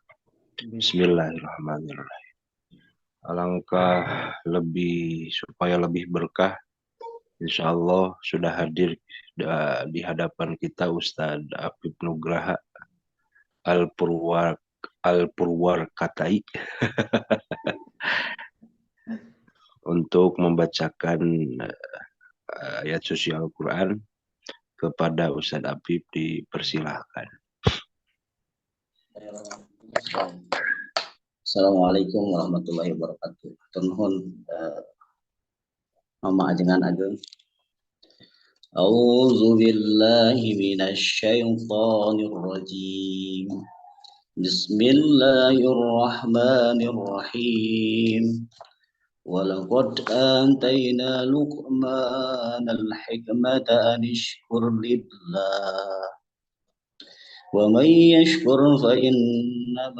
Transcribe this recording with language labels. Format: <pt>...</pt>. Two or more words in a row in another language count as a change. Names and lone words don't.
<ar>بسم الله الرحمن الرحيم.</ar> <id>Alangkah supaya lebih berkah,</id> <ar>إن شاء الله</ar> <id>sudah hadir di hadapan kita Ustadz Apip Nugraha Al-Purwarkatai untuk membacakan ayat suci Al-Quran. Kepada Ustadz Apip dipersilahkan.</id> <ar>السلام عليكم ورحمة الله وبركاته.</ar> <su>Turnuhun nama ajengan ageng.</su> <ar>أعوذ بالله من الشيطان الرجيم. بسم الله الرحمن الرحيم. ولقد آتينا لقمان الحكمة أن اشكر لله ومن يشكر فإنما</ar>